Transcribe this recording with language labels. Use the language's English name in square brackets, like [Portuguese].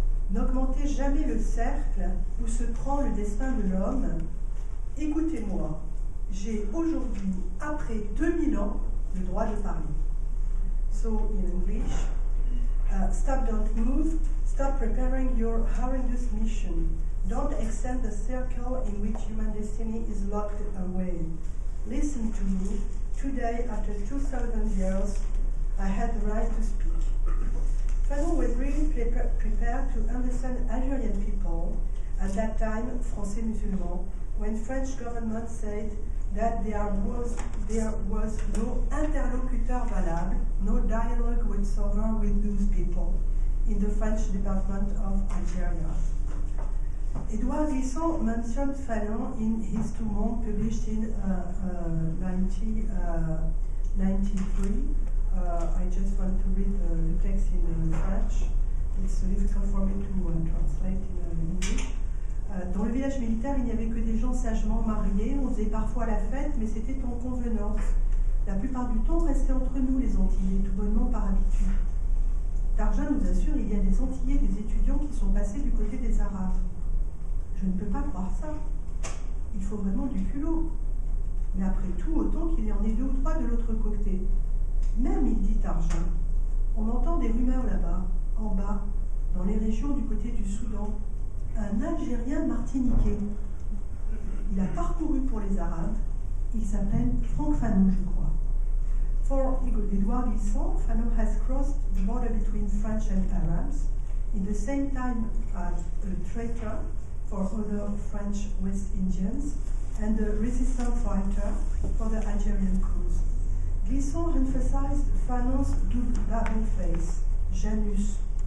[French] N'augmentez jamais le cercle où se prend le destin de l'homme. Écoutez-moi, j'ai aujourd'hui, après 2000 ans, le droit de parler. [English] So, in English, stop, don't move, stop preparing your horrendous mission. Don't extend the circle in which human destiny is locked away. Listen to me. Today, after 2,000 years, I had the right to speak. Fanon was really prepared to understand Algerian people, at that time [French] Français musulmans, [English] when French government said that there was no [French] interlocuteur valable, [English] no dialogue whatsoever with those people in the French department of Algeria. Edouard Glissant mentioned Fanon in his two months published in 1993. I just want to read the text in French. It's difficult for me to translate in English. [French] Dans le village militaire, il n'y avait que des gens sagement mariés, on faisait parfois la fête, mais c'était en convenance. La plupart du temps, on restait entre nous les Antillais, tout bonnement par habitude. Tarja nous assure qu'il y a des Antillais, des étudiants qui sont passés du côté des Arabes. Je ne peux pas croire ça. Il faut vraiment du culot. Mais après tout, autant qu'il y en ait 2 ou 3 de l'autre côté. Même, il dit Tarja, on entend des rumeurs là-bas, en bas, dans les régions du côté du Soudan. Un Algérien martiniquais. Il a parcouru pour les Arabes. Il s'appelle Franck Fanon, je crois. [English] For Edouard Glissant, Fanon has crossed the border between French and Arabs in the same time as a traitor for other French West Indians and a resistance fighter for the Algerian cause. Glissant emphasized Fanon's double face, Janus.